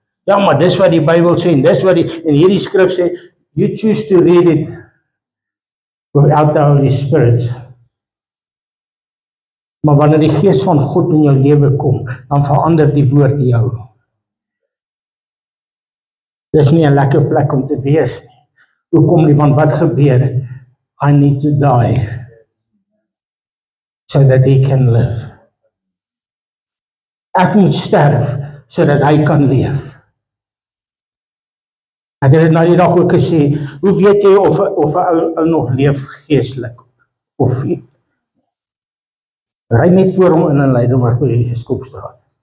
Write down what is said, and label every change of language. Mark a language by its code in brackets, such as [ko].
[af] Ja, maar dis wat die Bybel sê, en dis wat en hierdie skrif sê, [en] you choose to read it without the Holy Spirit. [af] Maar wanneer die gees van God in jou lewe kom, dan verander die woord jou. Dis nie 'n lekker plek om te wees nie. Hoekom nie? Want wat gebeur? [en] I need to die so that he can live. [af] Ek moet sterf sodat hy kan leef. Ek het dit nou die dag ook gesê, hoe weet jy of 'n ou nog leef geestelik? Of ry net voor hom in 'n Leidenburg by die Stopstraat.